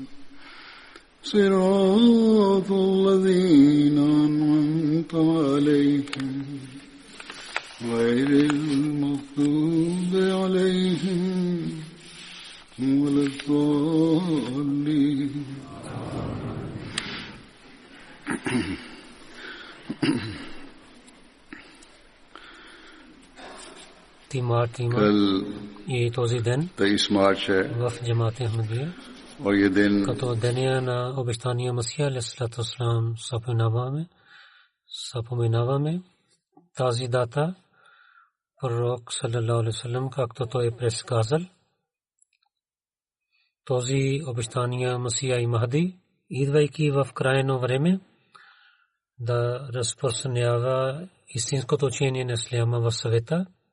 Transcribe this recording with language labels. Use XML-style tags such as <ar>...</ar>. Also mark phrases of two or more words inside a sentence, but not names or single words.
<ar>صراط الذين أنعمت عليهم غير المغضوب عليهم ولا الضالين.</ar> <ur>کل یہ</ur> <bg>този ден</bg> <ur>23 مارچ ہے в جماعت احمدیہ اور یہ دن</ur> <bg>като деня на обещания Масия</bg> <ar>عليه الصلاة والسلام</ar> <bg>съпоменаваме тази дата. Пророк</bg> <ar>صلى الله عليه وسلم,</ar> <bg>както той е предсказал, този обещания Масия и Махди, идвайки в крайно време, да разпространява истинското учение на исляма в света</bg>